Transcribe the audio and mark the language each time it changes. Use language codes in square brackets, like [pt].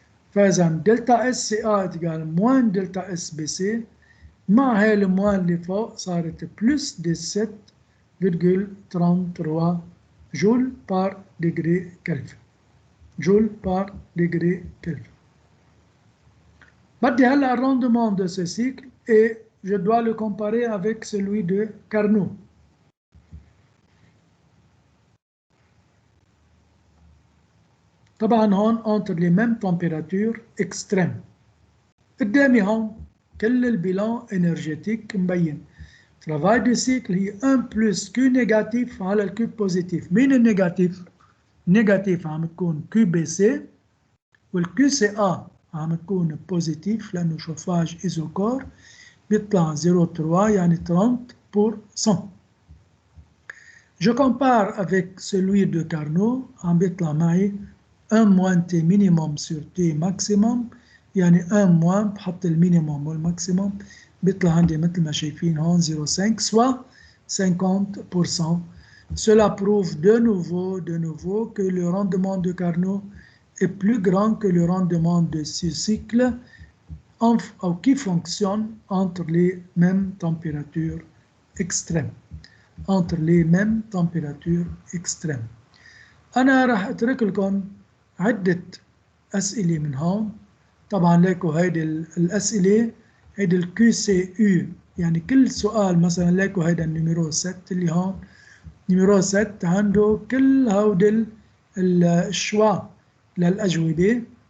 [ar] فإذا دلتا اس سي ا اتجال موان دلتا اس بي سي مع هاي الموان اللي فوق صارت بلس 17.33 [fr] جول par degré Kelvin. Joule par degré Kelvin. [ar] بدي هلا [fr] le rendement de ce cycle et je dois le comparer avec celui de Carnot. [ar] طبعا هون [fr] entre les mêmes températures extrêmes. [ar] قدامي هون كل البيلان énergétique مبين. [fr] travail du cycle هي 1 plus Q négatif [ar] على الكيو بوزيتيف. مين النيجاتيف؟ نيجاتيف عم تكون كيو بي سي والكيو سي ا عم تكون بوزيتيف لانه شوفاج ايزوكور بيطلع 0.3 يعني 30%. [fr] Je compare avec celui de Carnot [ar] عم بيطلع معي [fr] 1 moins T minimum sur T maximum [ar] يعني 1 moins بحط المينيموم والماكسيموم بيطلع عندي مثل ما شايفين هون 0.5 [fr] soit 50%. Cela prouve de nouveau que le rendement de Carnot est plus grand que le rendement de ce cycle qui fonctionne entre les mêmes températures extrêmes. Entre les mêmes températures extrêmes. [ar] أنا راح أترك لكم عدة أسئلة من هون. طبعا ليكوا هيدي الأسئلة هيدي الكيو سي يو يعني كل سؤال مثلا ليكوا هيدا النيميرو 7 اللي هون نيميرو 7 عنده كل هودي الشوا للأجوبة.